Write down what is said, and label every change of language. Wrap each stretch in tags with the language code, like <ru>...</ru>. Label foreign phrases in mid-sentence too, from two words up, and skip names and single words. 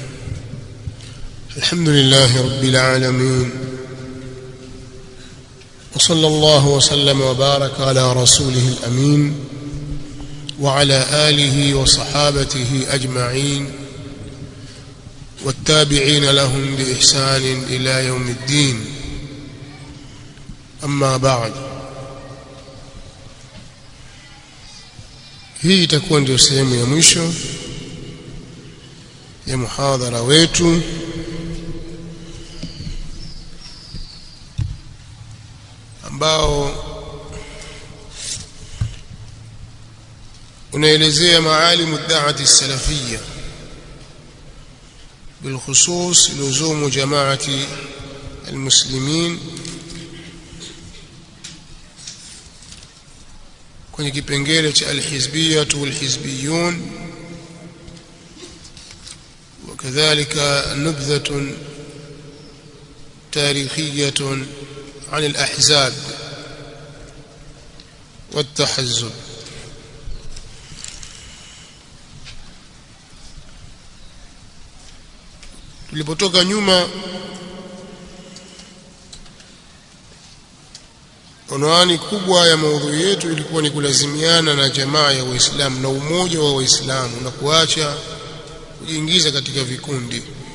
<ar>الحمد لله رب العالمين، وصلى الله وسلم وبارك على رسوله الأمين وعلى آله وصحابته أجمعين والتابعين لهم بإحسان إلى يوم الدين. أما بعد،</ar> <sw>hii itakuwa ndio sehemu ya mwisho ya muhadhara wetu ambao</sw> <ar>unaelezea معالم دعوة سلفية بالخصوص لزوم جماعة المسلمين</ar> <sw>kwenye kipengele cha</sw> <ar>الحزبية والحزبيون, وكذلك نبذة تاريخية عن الأحزاب والتحزب.</ar> <sw>tulipotoka nyuma, unwani kubwa ya maudhui yetu ilikuwa ni kulazimiana na jamaa ya Waislamu na umoja wa Waislamu na kuacha kujiingiza katika vikundi.</sw>